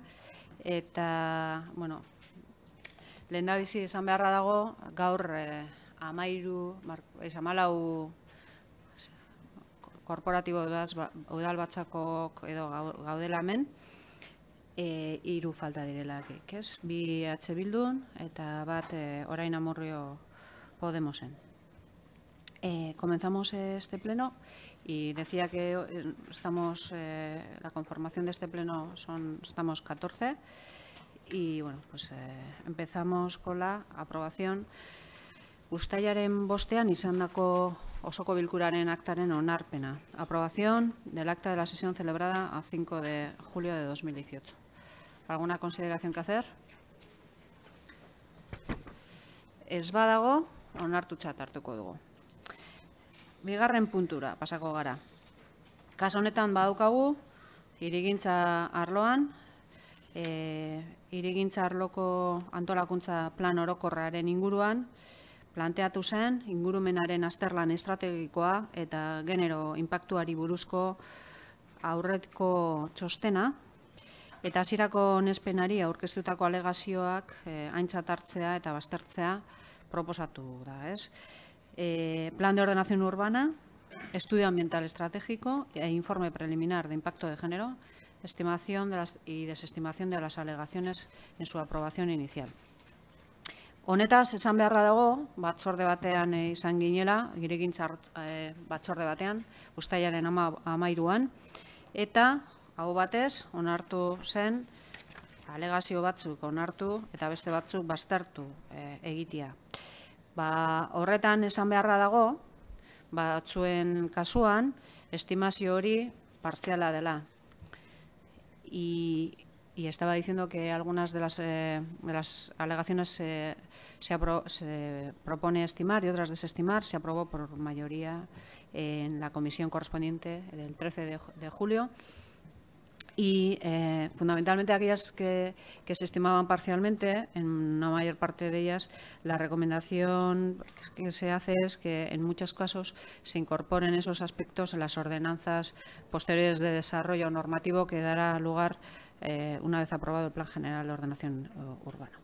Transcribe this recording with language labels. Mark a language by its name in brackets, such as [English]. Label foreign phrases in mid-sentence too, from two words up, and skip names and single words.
[Basque] Eta, bueno, lehendabizi esan beharra dago, gaur 14 korporatibo udalbatzakok edo gaudela hemen, 3 falta direlakik, ez? 2 EH Bildun eta bat orain Amurrio Podemosen. [Spanish] Comenzamos este pleno y decía que la conformación de este pleno estamos 14 y bueno, pues empezamos con la aprobación. [Basque] Uztailaren 5ean izandako osoko bilkuraren aktaren onarpena. [Spanish] Aprobación del acta de la sesión celebrada a 5 de julio de 2018. ¿Alguna consideración que hacer? [Basque] Ez badago, onartutzat hartuko dugu. Bigarren puntura pasako gara. Kasu honetan badaukagu hirigintza arloan, hirigintza arloko antolakuntza plan orokorraren inguruan planteatu zen ingurumenaren azterlan estrategikoa eta genero inpaktuari buruzko aurreko txostena eta hasierako onespenari aurkeztutako alegazioak aintzat hartzea eta baztertzea proposatu da, ez? [Spanish] Plan de ordenación urbana, estudio ambiental estratégico e informe preliminar de impacto de género, estimación y desestimación de las alegaciones en su aprobación inicial. [Basque] Honetaz, esan beharra dago, batzorde batean izan ginela, hirigintza batzorde batean, uztailaren 13an, eta hau batez, onartu zen, alegazio batzuk onartu eta beste batzuk baztertu egitea. Horretan esan beharra dago, batzuen kasuan, estimazio hori partziala dela. [Spanish] Y estaba diciendo que algunas de las alegaciones se propone estimar y otras desestimar. Se aprobó por mayoría en la comisión correspondiente del 13 de julio. Y fundamentalmente aquellas que se estimaban parcialmente, en una mayor parte de ellas, la recomendación que se hace es que en muchos casos se incorporen esos aspectos en las ordenanzas posteriores de desarrollo normativo que dará lugar una vez aprobado el Plan General de Ordenación Urbana.